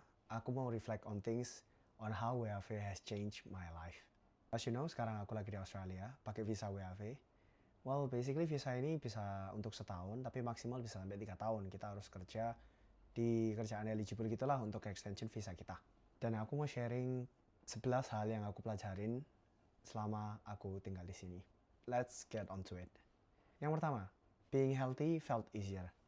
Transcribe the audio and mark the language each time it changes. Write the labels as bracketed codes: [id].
[id] Aku mau [en] reflect on things on how WAV has changed my life. As you know, [id] sekarang aku lagi di Australia, pakai visa WAV. [en] Well, basically [id] visa ini bisa untuk setahun, tapi maksimal bisa sampai 3 tahun. Kita harus kerja di kerjaan eligible gitulah untuk extension visa kita. Dan aku mau sharing 11 hal yang aku pelajarin selama aku tinggal di sini. [en] Let's get on to it. [id] Yang pertama, [en] being healthy felt easier.